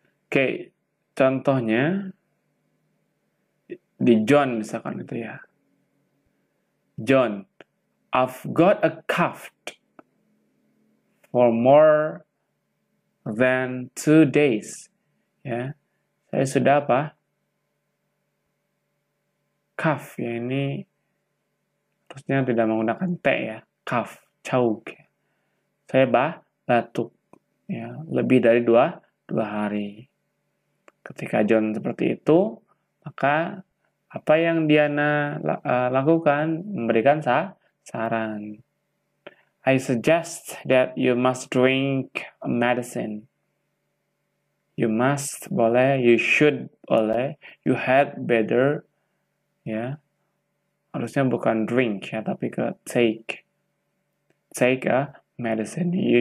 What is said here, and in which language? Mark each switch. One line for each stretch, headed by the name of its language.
Indonesian: Oke, contohnya di John misalkan itu ya.
English: John, I've got a cough for more than 2 days.
Indonesian: Ya, saya sudah apa? Cough ya, ini terusnya tidak menggunakan T ya. Cough, caug. Saya batuk ya, lebih dari 2 hari. Ketika John seperti itu, maka apa yang Diana lakukan? Memberikan saran.
English: I suggest that you must drink medicine. You must boleh, you should boleh, you had better, ya.
Indonesian: Harusnya bukan drink ya, tapi ke take.
English: Take a medicine.